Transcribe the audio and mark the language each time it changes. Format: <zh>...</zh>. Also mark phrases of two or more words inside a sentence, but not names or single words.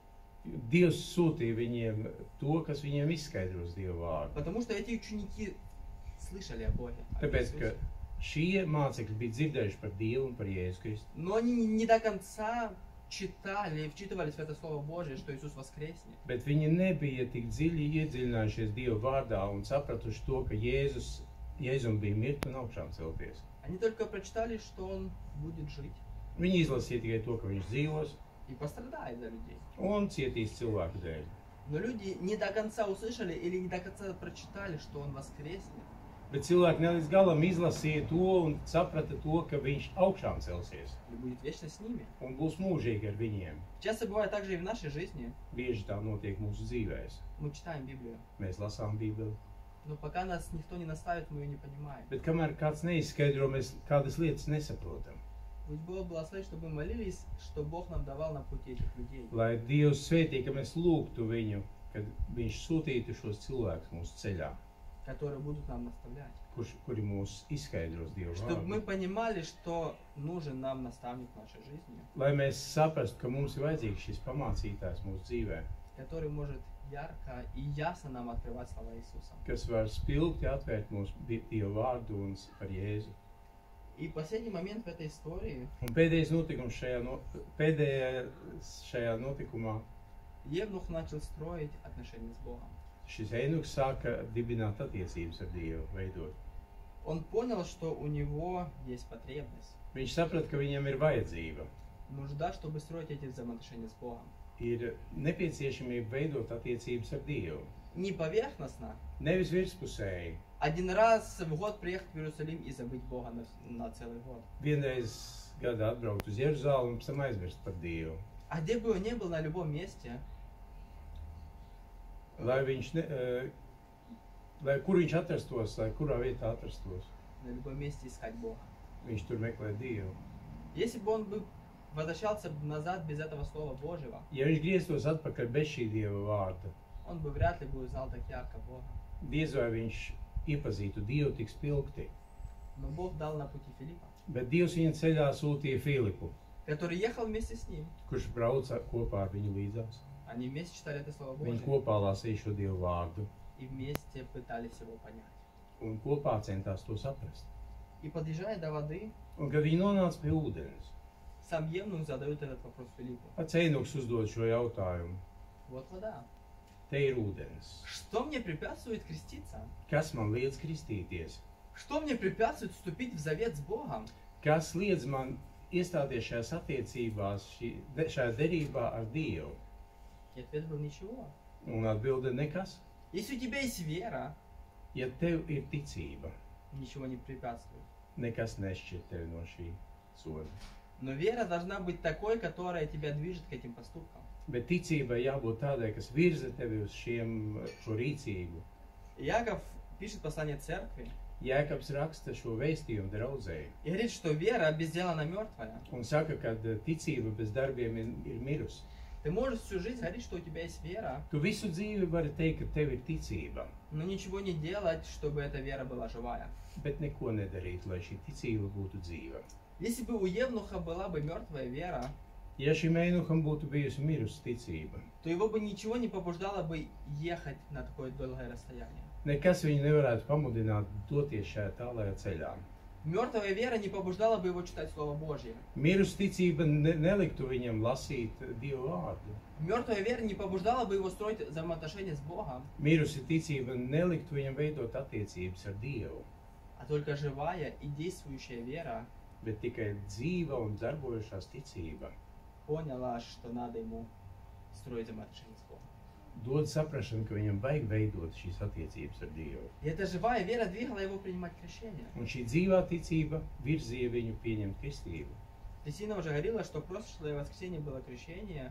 <lv>Dievs sūtīja viņiem to, kas viņiem izskaidros Dieva vārdu.</lv> <ru>Потому что эти ученики слышали о Боге. О</ru> <lv>Tāpēc, ka</lv> <ru>Иисусе.</ru> <lv>šie mācekļi bija dzirdējuši par Dievu un par Jēzu Kristu.</lv> <ru>Но они не до конца читали, вчитывались в это Слово Божье, что Иисус воскреснет.</ru> <lv>Bet viņi nebija tik dziļi iedziļinājušies Dieva vārdā un sapratuši to, ka Jēzum bija mirt un augšām celties.</lv> <ru>Они только прочитали, что Он будет жить</ru> <lv>Viņi izlasīja tikai to, ka viņš dzīvos</lv> <ru>и пострадает за людей.</ru> <lv>un cietīs cilvēku dēļ.</lv> <ru>Но люди не до конца услышали или не до конца прочитали, что Он воскреснет.</ru> <lv>Bet cilvēki ne līdz galam izlasīja to un saprata to, ka viņš augšām celsies</lv> <ru>И будет вечно с ними.</ru> <lv>un būs mūžīgi ar viņiem.</lv> <ru>Часто бывает так же и в нашей жизни.</ru> <lv>Bieži tā notiek mūsu dzīvēs.</lv> <ru>Мы читаем Библию,</ru> <lv>Mēs lasām Bībeli,</lv> <ru>но пока нас никто не наставит, мы ее не понимаем.</ru> <lv>bet kamēr kāds neizskaidro, mēs kādas lietas nesaprotam.</lv> <ru>Будь Бог благословит, чтобы мы молились, что Бог нам давал на пути этих людей.</ru> <lv>Lai Dievs svētī, ka mēs lūgtu viņu, kad viņš sūtītu šos cilvēkus mūsu ceļā,</lv> <ru>Которые будут нам наставлять.</ru> <lv>kuri mūs izskaidros Dievu</lv> <ru>Чтобы мы</ru> <lv>vārdu.</lv> <ru>понимали, что нужен нам наставник в нашей жизни,</ru> <lv>Lai mēs saprastu, ka mums ir vajadzīgs šis pamācītājs mūsu dzīvē,</lv> <ru>который может ярко и ясно нам открывать слова Иисуса.</ru> <lv>kas var spilgti atvērt mūsu Dievu vārdu un par Jēzu.</lv> <ru>И последний момент в этой истории.</ru> <lv>Un pēdējais notikums šajā notikumā,</lv> <ru>Евнух начал строить отношения с Богом.</ru> <lv>šis Einuks sāka dibināt attiecības ar Dievu, veidot.</lv> <ru>Он понял, что у него есть потребность,</ru> <lv>Viņš saprata, ka viņam ir vajadzība,</lv> <ru>нужда, чтобы строить эти взаимоотношения с Богом.</ru> <lv>ir nepieciešamība veidot attiecības ar Dievu.</lv> <ru>Не поверхностно,</ru> <lv>Nevis virspusēji.</lv> <ru>один раз в год приехать в Иерусалим и забыть Бога на целый год.</ru> <lv>Vienreiz gadā atbraukt uz Jeruzalem un pēc tam aizmirst par Dievu.</lv> <ru>А где бы он ни был, на любом месте,</ru> <lv>Lai viņš, lai kur viņš atrastos, lai kurā vietā atrastos,</lv> <ru>на любом месте искать Бога.</ru> <lv>viņš tur meklē Dievu.</lv> <ru>Если бы он бы возвращался назад без этого Слова Божьего,</ru> <lv>Ja viņš grieztos atpakaļ bez šī Dieva vārda,</lv> <ru>он бы вряд ли бы узнал так ярко Бога.</ru> <lv>diez vai viņš iepazītu Dievu tik spilgti.</lv> <ru>Но Бог дал на пути Филиппа,</ru> <lv>Bet Dievs viņa ceļā sūtīja Filipu,</lv> <ru>который ехал вместе с ним.</ru> <lv>kurš brauca kopā ar viņu līdzās.</lv> <ru>Они вместе читали это Слово</ru> <lv>Viņi</lv> <ru>Божье</ru> <lv>kopā lasīja šo Dievu vārdu</lv> <ru>и вместе пытались его понять.</ru> <lv>un kopā centās to saprast.</lv> <ru>И подъезжая до воды,</ru> <lv>Un kad viņi nonāca pie ūdens,</lv> <ru>сам Евнух задает этот вопрос Филиппу.</ru> <lv>pats Einuks uzdod šo jautājumu.</lv> <ru>Вот вода.</ru> <lv>Te ir ūdens.</lv> <ru>Что мне препятствует креститься?</ru> <lv>Kas man liedz kristīties?</lv> <ru>Что мне препятствует вступить в завет с Богом?</ru> <lv>Kas liedz man iestāties šajās attiecībās, šajā derībā ar Dievu?</lv> <ru>И ответ был ничего.</ru> <lv>Un atbilde nekas.</lv> <ru>Если у тебя есть вера,</ru> <lv>Ja tev ir ticība,</lv> <ru>ничего не препятствует.</ru> <lv>nekas nešķir tevi no šī soļa.</lv> <ru>Но вера должна быть такой, которая тебя движет к этим поступкам.</ru> <lv>Bet ticībai jābūt tādai, kas virza tevi uz šo rīcību.</lv> <ru>Иаков пишет послание церкви,</ru> <lv>Jēkabs raksta šo vēstījumu draudzēji</lv> <ru>И говорит, что вера без дела она мертвая.</ru> <lv>un saka, ka ticība bez darbiem ir mirusi.</lv> <ru>Ты можешь всю жизнь говорить, что у тебя есть вера,</ru> <lv>Tu visu dzīvi vari teikt, ka tev ir ticība,</lv> <ru>но ничего не делать, чтобы эта вера была живая.</ru> <lv>bet neko nedarīt, lai šī ticība būtu dzīva.</lv> <ru>Если бы у Евнуха была бы мертвая вера,</ru> <lv>Ja šim einuham būtu bijusi mirusi ticība,</lv> <ru>то его бы ничего не побуждало бы ехать на такое долгое расстояние.</ru> <lv>nekas viņu nevarētu pamudināt doties šajā tālajā ceļā.</lv> <ru>Мертвая вера не побуждала бы его читать Слово Божье.</ru> <lv>Mirusi ticība neliktu viņam lasīt Dievu vārdu.</lv> <ru>Мертвая вера не побуждала бы его строить взаимоотношения с Богом,</ru> <lv>Mirusi ticība neliktu viņam veidot attiecības ar Dievu,</lv> <ru>а только живая и действующая вера</ru> <lv>bet tikai dzīva un darbojušās ticība</lv> <ru>поняла, что надо ему строить взаимоотношения с Богом.</ru> <lv>dod saprašanu, ka viņam vajag veidot šīs attiecības ar Dievu.</lv> <ru>И эта живая вера двигала его принимать крещение.</ru> <lv>Un šī dzīvā ticība virzīja viņu pieņemt kristību.</lv> <ru>Кристина уже говорила, что прошлое воскресенье было крещение.</ru>